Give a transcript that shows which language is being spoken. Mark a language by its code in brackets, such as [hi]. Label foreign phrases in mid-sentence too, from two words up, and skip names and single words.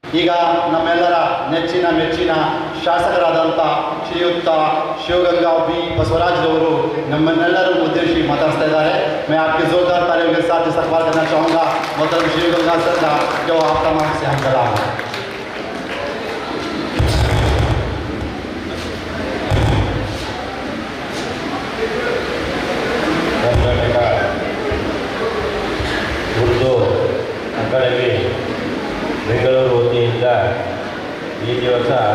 [kn] ಈಗ ನಮ್ಮೆಲ್ಲರ ನೆಚ್ಚಿನ ಮೆಚ್ಚಿನ ಶಾಸಕರಾದಂಥ ಶ್ರೀಯುಕ್ತ ಶಿವಗಂಗಾ ಬಿ ಬಸವರಾಜ್ರವರು ನಮ್ಮನ್ನೆಲ್ಲರೂ ಉದ್ದೇಶಿಸಿ ಮಾತಾಡ್ತಾ ಇದ್ದಾರೆ. [ur] میں آپکے زوردار تالیوں کے ساتھ استقبال کرنا چاہوں گا محترم شیوگنگا سر کا، جو آپ تمام سے ہم کلام ہے. [kn] ಉರ್ದು ಅಕಾಡೆಮಿ ಬೆಂಗಳೂರು ವತಿಯಿಂದ ಈ ದಿವಸ